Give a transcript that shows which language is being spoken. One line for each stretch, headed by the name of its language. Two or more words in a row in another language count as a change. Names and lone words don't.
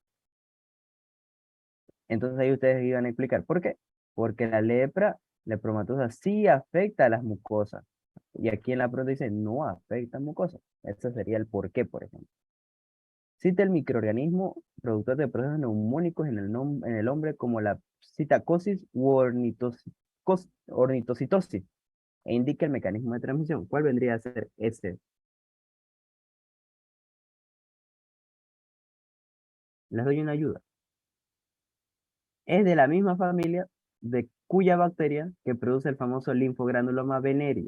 Spanish: Entonces ahí ustedes iban a explicar, ¿por qué? Porque la lepra lepromatosa sí afecta a las mucosas. Y aquí en la pregunta dice, no afecta a mucosas. Ese sería el por qué, por ejemplo. Cita el microorganismo productor de procesos neumónicos en en el hombre como la citacosis u ornitocitosis e indica el mecanismo de transmisión. ¿Cuál vendría a ser ese? Les doy una ayuda. Es de la misma familia de cuya bacteria que produce el famoso linfogranuloma venerio.